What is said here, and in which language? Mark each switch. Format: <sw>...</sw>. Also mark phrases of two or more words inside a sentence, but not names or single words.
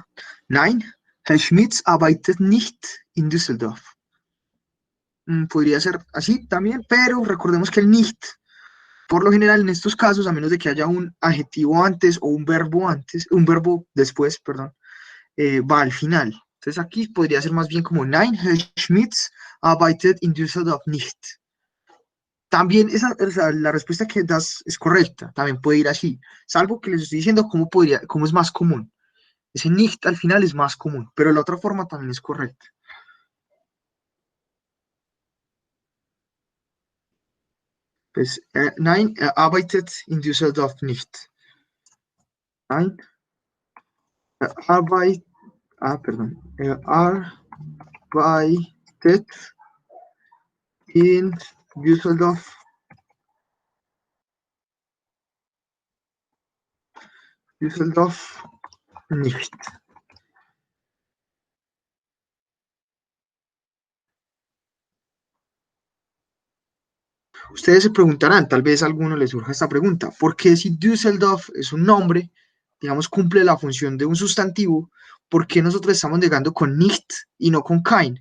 <de>Nein, Herr Schmitz arbeitet nicht in Düsseldorf.</de> <es>Podría ser así también, pero recordemos que el nicht, por lo general en estos casos, a menos de que haya un adjetivo antes o un verbo antes, un verbo después, perdón, va al final. Entonces aquí podría ser más bien como</es> <de>Nein, Herr Schmitz arbeitet in Düsseldorf nicht.</de> <es>También la respuesta que das es correcta, también puede ir así, salvo que les estoy diciendo cómo es más común. Ese nicht al final es más común, pero la otra forma también es correcta. Pues,</es> <de>nein, arbeitet in Düsseldorf nicht. Nein, arbeitet, perdón, arbeitet in Düsseldorf nicht.</de> <es>Ustedes se preguntarán, tal vez a alguno les surja esta pregunta, ¿por qué si Düsseldorf es un nombre, digamos, cumple la función de un sustantivo, por qué nosotros estamos llegando con nicht y no con kein?</es>